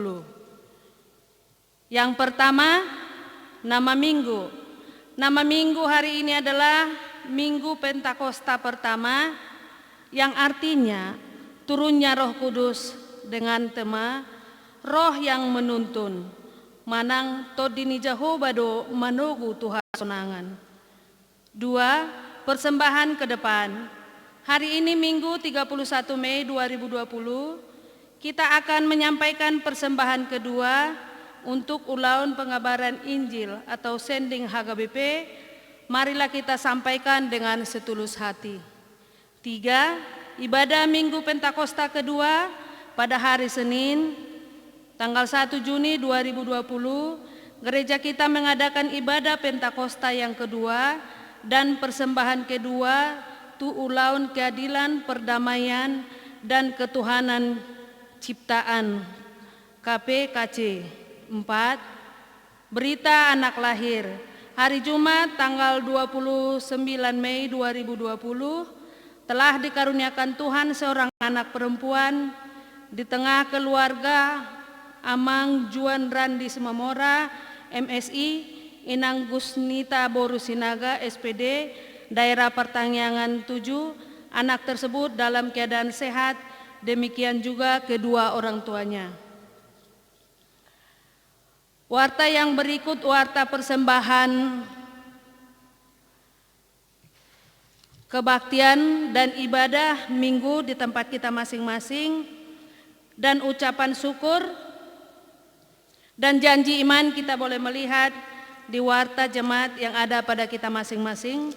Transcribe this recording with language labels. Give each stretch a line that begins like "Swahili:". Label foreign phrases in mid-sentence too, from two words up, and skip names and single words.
Indonesian: Yang pertama, nama Minggu. Nama Minggu hari ini adalah Minggu Pentakosta pertama, yang artinya turunnya Roh Kudus dengan tema roh yang menuntun
Batak Toba: manang todini Jehova do manogu Tuhan sonangan.
Indonesian: 2. Persembahan ke depan. Hari ini Minggu 31 Mei 2020 kita akan menyampaikan persembahan kedua untuk ulaun pengabaran Injil atau sending HKBP. Marilah kita sampaikan dengan setulus hati. 3. Ibadah Minggu Pentakosta kedua pada hari Senin, tanggal 1 Juni 2020, gereja kita mengadakan ibadah Pentakosta yang kedua dan persembahan kedua
Batak Toba: tu ulaun
Indonesian: keadilan, perdamaian, dan ketuhanan ciptaan KPKC. 4. Berita anak lahir. Hari Jumat tanggal 29 Mei 2020 telah dikaruniakan Tuhan seorang anak perempuan di tengah keluarga Amang Juan Randi Semamora, MSI, Inang Gusnita Borusinaga, SPD, Daerah Pertanian 7, anak tersebut dalam keadaan sehat, demikian juga kedua orang tuanya. Warta yang berikut warta persembahan kebaktian dan ibadah Minggu di tempat kita masing-masing, dan ucapan syukur dan janji iman kita boleh melihat di warta jemaat yang ada pada kita masing-masing.